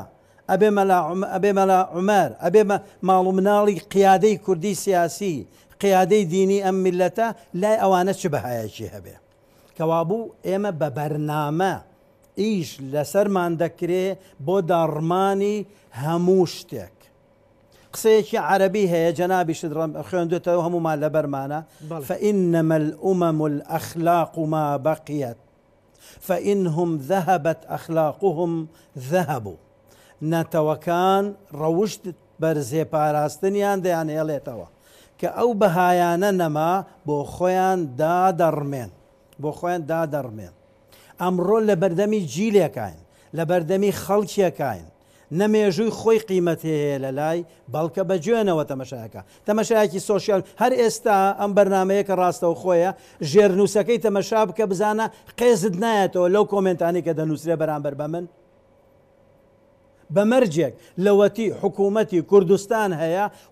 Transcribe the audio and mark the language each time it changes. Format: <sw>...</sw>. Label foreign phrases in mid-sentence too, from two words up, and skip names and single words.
<ckb>ئەبێ مەلا عومەر ئەبێ ماڵ و مناڵی قیادەی کوردی سیاسی قیادەی دینی ئەم میلەتە لای ئەوانە چ بەهایەکی هەبێ کەوابوو ئێمە بە بەرنامە ئیش لەسەرمان دەکرێ بۆ داڕمانی هەموو شتێک قسەیەکی عەرەبی هەیە جەنابیشت خوێندوێتەوە هەمومان لەبەرمانە</ckb> <ar>فإنما الأمم الأخلاق ما بقيت فإنهم ذهبت أخلاقهم ذهبوا</ar> <ckb>نەتەوەکان ڕەوشت بەرزێ پاراستنیان دەیان هێڵێتەوە کە ئەو بەهایانە نەما بۆ خۆیان دادەڕمێن ئەمڕۆ لە بەردەمی جیلێکین لە بەردەمی خەڵکیەکین نەمێژووی خۆی قیمەت هەیە لە لای بەڵکە بەگوێنەوە تەمەشایەکە تەمەشایەکی سۆشیال هەر ئێستا ئەم بەرنمەیە کە ڕاستەو خۆیە ژێرنووسەکەی تەمەشا بکە بزانە قێزت نایەتەوە لەو کۆمنتانی کە دەنووسرێ بەرامبەر بە من بەمەرجێک لەوەتی حکوومەتی کوردستان هەیە</ckb>